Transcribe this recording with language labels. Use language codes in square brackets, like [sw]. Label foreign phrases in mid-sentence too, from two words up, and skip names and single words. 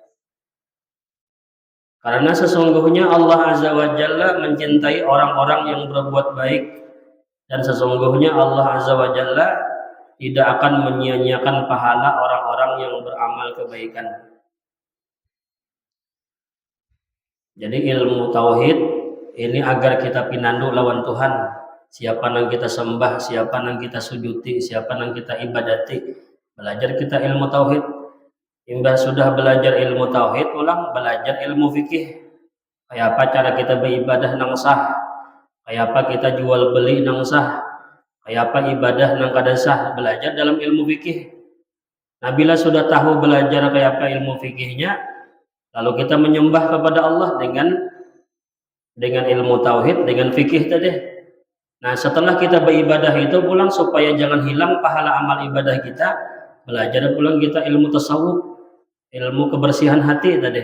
[id] Karena sesungguhnya Allah [ar] عز وجل [id] mencintai orang-orang yang berbuat baik, dan sesungguhnya Allah [ar] عز وجل [id] tidak akan menyia-nyiakan pahala orang-orang yang beramal kebaikan. [bjn] Jadi ilmu tauhid ini agar kita pinandu lawan Tuhan. [id] Siapa yang kita sembah, siapa yang kita sujuti, siapa yang kita ibadati. [bjn] Belajar kita ilmu tauhid. Imbah sudah belajar ilmu tauhid, ulang belajar ilmu fikih. Kayak apa cara kita beribadah nang sah, kayak apa kita jual beli nang sah, kayak apa ibadah nang kada sah, belajar dalam ilmu fikih. [id] Nah, bila sudah tahu belajar kayak apa ilmu fikihnya, lalu kita menyembah kepada Allah dengan ilmu tauhid, dengan fikih tadi. Nah, setelah kita beribadah itu pulang supaya jangan hilang pahala amal ibadah kita, belajar pulang kita ilmu tasawuf, ilmu kebersihan hati tadi.